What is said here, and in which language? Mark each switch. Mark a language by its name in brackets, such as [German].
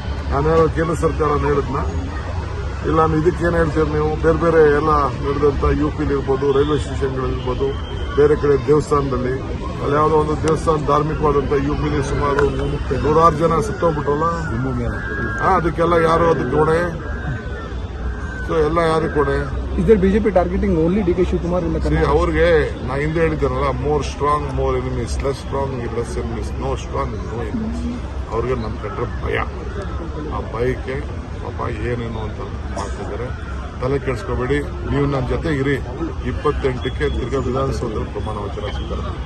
[Kannada] ನಾನೇನೋ ಕೇಂದ್ರ ಸರ್ಕಾರ ಹೇಳಿದ್ನ? ಇಲ್ಲ ನಾನು ಇದಕ್ಕೇನು ಹೇಳ್ತೀರಿ ನೀವು? ಬೇರೆ ಬೇರೆ ಎಲ್ಲ ನಡೆದಂಥ UPಲಿ ಇರ್ಬೋದು, ರೈಲ್ವೆ ಸ್ಟೇಷನ್ಗಳಿರ್ಬೋದು, ಬೇರೆ ಕಡೆ ದೇವಸ್ಥಾನದಲ್ಲಿ, ಅಲ್ಲಿ ಯಾವುದೋ ಒಂದು ದೇವಸ್ಥಾನ ಧಾರ್ಮಿಕವಾದಂಥ UPಲಿ ಸುಮಾರು 100 ಜನ ಸತ್ತೋಗ್ಬಿಟ್ರಲ್ಲ, ಅದಕ್ಕೆಲ್ಲ ಯಾರು ಅದಕ್ಕೆ ಹೊಣೆ? ಸೊ ಎಲ್ಲ ಯಾರಿಗೆ ಹೊಣೆ? [English] BJP targeting only DK Shivkumar in the country? [Kannada] ಅವ್ರಿಗೆ ನಾ ಹಿಂದೆ ಹೇಳಿದ್ದಾರಲ್ಲ, [English] More strong more enemies, less strong less enemies, no strong no enemies. [Kannada] ಅವ್ರಿಗೆ ನಮ್ಮ ಕಂಡ್ರೆ ಭಯ. ಆ ಭಯಕ್ಕೆ ಪಾಪ ಏನೇನು ಅಂತ ಮಾಡ್ತಿದ್ದಾರೆ. ತಲೆ ಕೆಡಿಸ್ಕೋಬೇಡಿ. ನೀವು ನನ್ನ ಜೊತೆ ಇರಿ. 28ಕ್ಕೆ ತಿರ್ಗಾ ವಿಧಾನಸೌಧದಲ್ಲಿ ಪ್ರಮಾಣ ವಚನ ಸ್ವೀಕಾರ.